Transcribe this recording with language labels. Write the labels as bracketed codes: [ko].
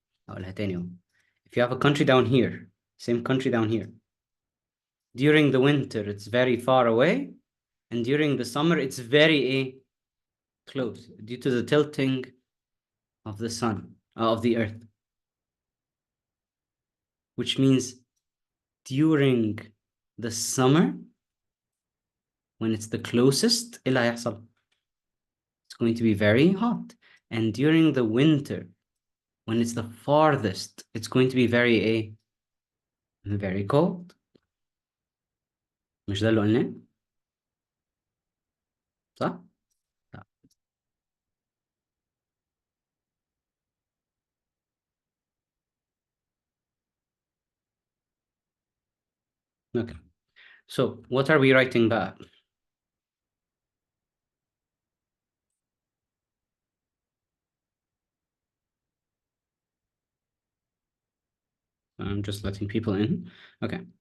[en] If you have a country down here, same country down here, during the winter it's very far away, and during the summer it's very close due to the tilting of the sun, of the earth, which means during the summer, when it's the closest, [ar] إيه اللي هيحصل? [en] It's going to be very hot. And during the winter, when it's the farthest, it's going to be very cold. [ar] مش ده اللي قلناه؟ صح؟ Okay. [en] So what are we writing back? I'm just letting people in. Okay.